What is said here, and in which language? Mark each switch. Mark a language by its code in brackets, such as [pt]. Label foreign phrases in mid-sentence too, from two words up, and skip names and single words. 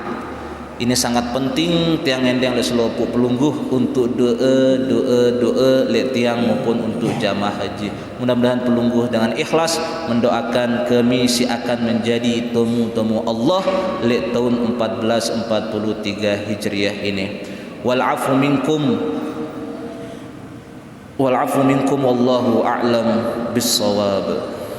[id] Ini sangat penting tiang endang le selopo pelungguh untuk doa le tiang maupun untuk jamaah haji. Mudah-mudahan pelungguh dengan ikhlas mendoakan kami si akan menjadi temu Allah le tahun 1443 Hijriah ini. [ar] والعفو منكم والله أعلم بالصواب.